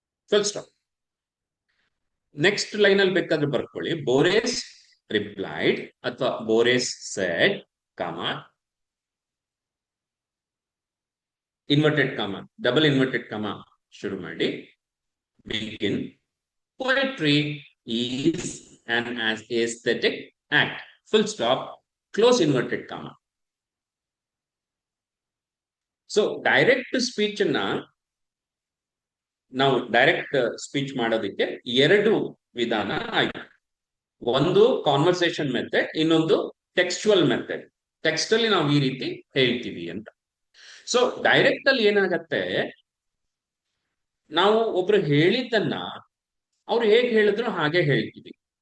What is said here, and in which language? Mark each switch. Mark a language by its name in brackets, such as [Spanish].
[English] Full stop. Next line [Kannada] ಅಲ್ಲಿ ಬೇಕಾದ್ರೆ ಬರ್ಕೊಳ್ಳಿ, [English] Boris replied ಅಥವಾ Boris said comma, inverted comma, double inverted comma [Kannada] ಶುರು ಮಾಡಿ, [English] begin. Poetry is an aesthetic act. Full stop. Close inverted comma. So direct speech [Kannada] ಅನ್ನ ನಾವು ಡೈರೆಕ್ಟ್ ಸ್ಪೀಚ್ ಮಾಡೋದಕ್ಕೆ 2 ವಿಧಾನ ಆಯ್ತು. ಒಂದು ಕಾನ್ವರ್ಸೇಷನ್ ಮೆಥಡ್, ಇನ್ನೊಂದು ಟೆಕ್ಸ್ಚುವಲ್ ಮೆಥಡ್. ಟೆಕ್ಸ್ಟ್ ಅಲ್ಲಿ ನಾವು ಈ ರೀತಿ ಹೇಳ್ತೀವಿ ಅಂತ. ಸೊ ಡೈರೆಕ್ಟ್ ಅಲ್ಲಿ ಏನಾಗತ್ತೆ, ನಾವು ಒಬ್ರು ಹೇಳಿದ್ದನ್ನ ಅವ್ರು ಹೇಗೆ ಹೇಳಿದ್ರು ಹಾಗೆ ಹೇಳ್ತೀವಿ.